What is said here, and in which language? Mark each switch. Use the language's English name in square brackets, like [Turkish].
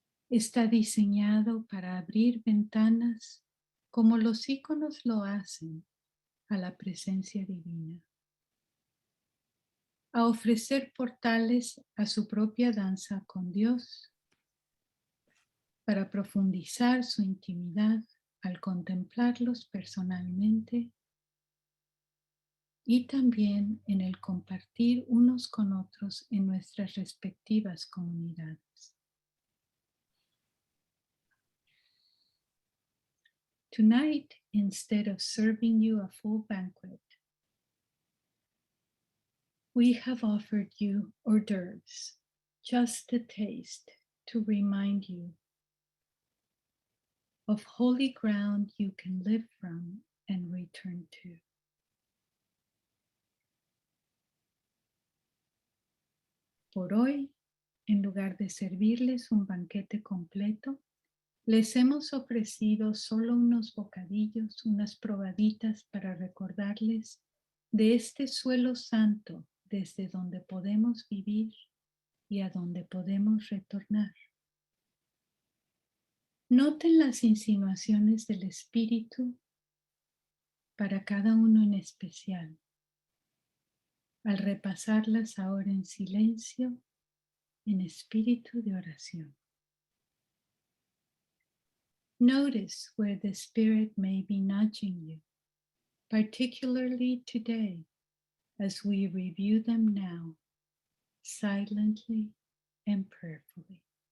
[Spanish] Está diseñado para abrir ventanas como los iconos lo hacen a la presencia divina, a ofrecer portales a su propia danza con Dios, para profundizar su intimidad al contemplarlos personalmente y también en el compartir unos con otros en nuestras respectivas comunidades. [English] Tonight, instead of serving you a full banquet, we have offered you hors d'oeuvres, just a taste to remind you of holy ground you can live from and return to. [Spanish] Por hoy, en lugar de servirles un banquete completo, les hemos ofrecido solo unos bocadillos, unas probaditas para recordarles de este suelo santo desde donde podemos vivir y a donde podemos retornar. Noten las insinuaciones del Espíritu para cada uno en especial, al repasarlas ahora en silencio, en espíritu de oración. [English] Notice where the Spirit may be nudging you, particularly today, as we review them now, silently and prayerfully.